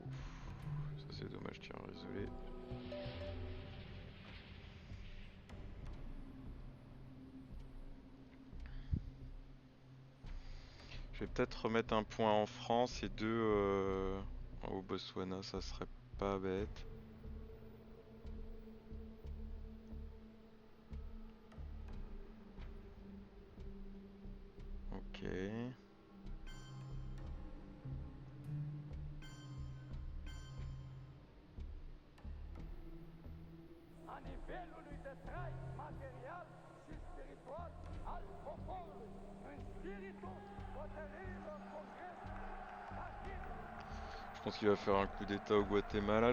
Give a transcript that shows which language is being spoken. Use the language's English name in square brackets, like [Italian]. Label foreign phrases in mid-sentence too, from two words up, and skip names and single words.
[French] Ça c'est dommage, tireur isolé. Je vais peut-être remettre un point en France et deux au Botswana, ça serait pas bête. Ok. [Romanian] A nivelului de trai material și spiritual al poporului, în spiritul hotărârilor Congresului, [French] Je pense qu'il va faire un coup d'état au Guatemala.